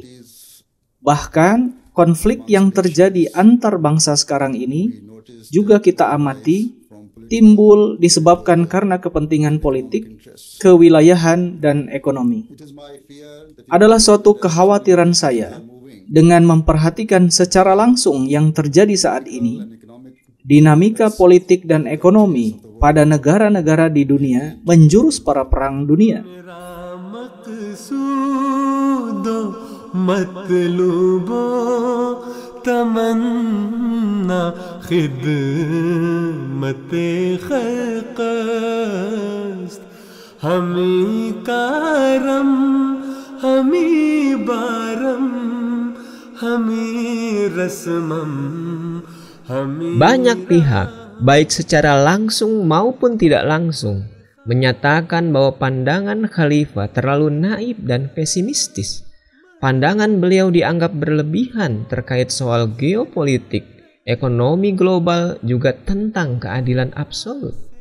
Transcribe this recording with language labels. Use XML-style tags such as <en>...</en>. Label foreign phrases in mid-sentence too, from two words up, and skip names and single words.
<id>Bahkan konflik yang terjadi antar bangsa sekarang ini juga kita amati timbul disebabkan karena kepentingan politik, kewilayahan, dan ekonomi. Adalah suatu kekhawatiran saya dengan memperhatikan secara langsung yang terjadi saat ini, dinamika politik dan ekonomi pada negara-negara di dunia menjurus para perang dunia.</id> <fa>تمنا خدمت خلق است همی کارم همی بارم همی رسمم</fa> <id>Banyak pihak, baik secara langsung maupun tidak langsung, menyatakan bahwa pandangan khalifah terlalu naif dan pesimistis. Pandangan beliau dianggap berlebihan terkait soal geopolitik, ekonomi global, juga tentang keadilan absolut.</id>